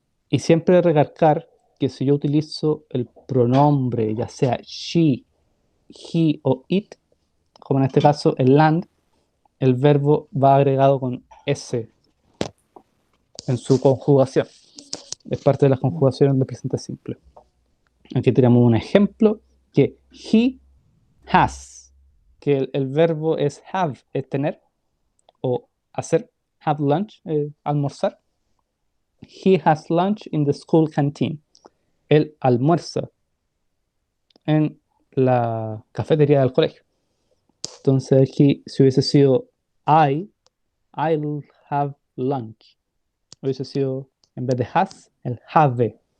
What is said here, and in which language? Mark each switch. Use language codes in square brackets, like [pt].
[es] Y siempre recalcar que si yo utilizo el pronombre, ya sea she, he o it, como en este caso el land, el verbo va agregado con S en su conjugación. Es parte de las conjugaciones del presente simple. Aquí tenemos un ejemplo que he has, que el verbo es have, es tener, o hacer, [en] have lunch, [es] almorzar. [en] He has lunch in the school canteen. [es] Él almuerza en la cafetería del colegio. Entonces aquí, si hubiese sido [en] I'll have lunch, [es] hubiese sido, en vez de has, el have.